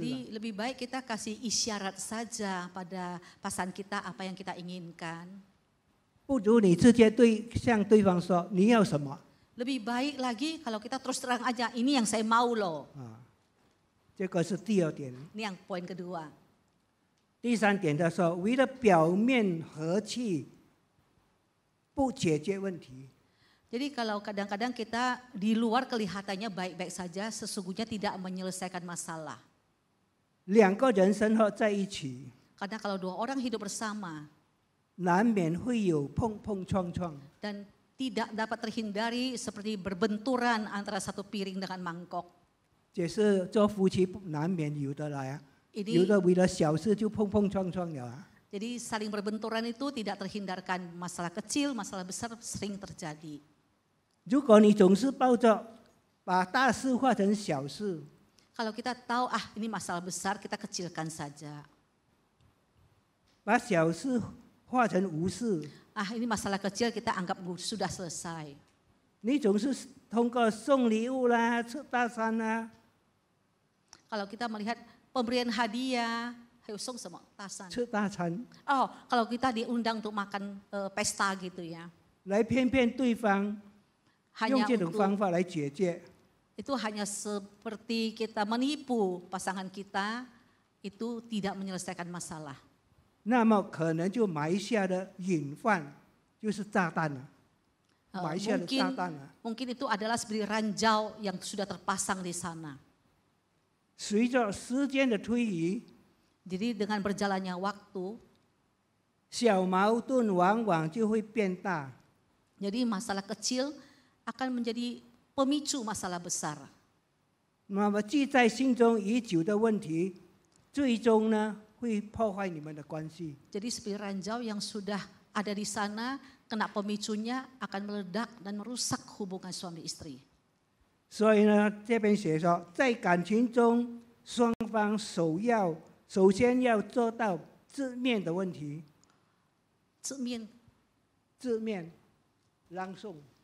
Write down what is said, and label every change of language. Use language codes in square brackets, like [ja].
[id] Jadi lebih baik kita kasih isyarat saja pada pasangan kita apa yang kita inginkan. [zh] 不如你直接向对方说你要什么 [id] Lebih baik lagi kalau kita terus terang aja, ini yang saya mau loh. [zh] 啊，这个是第二点。 [id] Ini yang poin kedua. [zh] 第三点他说，为了表面和气，不解决问题。 [id] Jadi kalau kadang-kadang kita di luar kelihatannya baik-baik saja, sesungguhnya tidak menyelesaikan masalah. [zh] 两个人生活在一起， [id] Karena kalau dua orang hidup bersama [zh] 难免会有碰碰撞撞。 [id] dan tidak dapat terhindari seperti berbenturan antara satu piring dengan mangkok. [zh] 这是做夫妻难免有的来啊， [id] Ini [zh] 有的为了小事就碰碰撞撞了啊。 [id] jadi saling berbenturan itu tidak terhindarkan, masalah kecil, masalah besar sering terjadi. [zh] 如果你总是抱着把大事化成小事， [id] Kalau kita tahu ini masalah besar, kita kecilkan saja. [zh] 把小事化成无事， [id] Ini masalah kecil, kita anggap sudah selesai. [zh] 你总是通过送礼物啦、吃大餐啦， [id] Kalau kita melihat pemberian hadiah, song semua tasan. [zh] 吃大餐 [id] Kalau kita diundang untuk makan pesta gitu ya. [zh] 来骗对方，用 [id] Hanya [zh] 这种 [id] untuk [zh] 方法来解决。 [id] itu hanya seperti kita menipu pasangan kita, itu tidak menyelesaikan masalah. [zh] 那么可能就埋下的隐患就是炸弹了，埋下的炸弹了。 [id] Mungkin itu adalah seperti ranjau yang sudah terpasang di sana. [zh] 随着时间的推移， [id] Jadi dengan berjalannya waktu, [zh] 小矛盾往往就会变大。 [id] jadi masalah kecil akan menjadi pemicu masalah besar. [zh] 那么记在心中已久的问题，最终呢会破坏你们的关系。 [id] Jadi seperti ranjau yang sudah ada di sana, kena pemicunya akan meledak dan merusak hubungan suami istri. [zh] 所以呢，这边写说，在感情中，双方首先要做到字面的问题。字面 [id] langsung。